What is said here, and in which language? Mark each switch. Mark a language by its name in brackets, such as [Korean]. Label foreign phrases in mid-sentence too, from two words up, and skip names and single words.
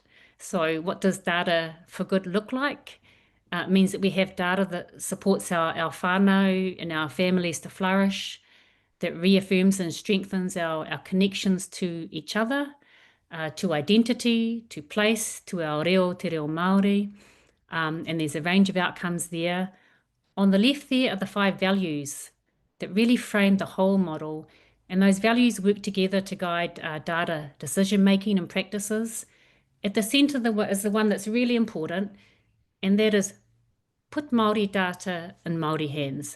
[English] So what does data for good look like? It means that we have data that supports our whānau and our families to flourish, that reaffirms and strengthens our connections to each other, to identity, to place, to our reo, [Māori] te reo Māori. [English] And there's a range of outcomes there. On the left there are the 5 values that really frame the whole model. And those values work together to guide data decision making and practices. At the centre is the one that's really important, and that is put Māori data in Māori hands.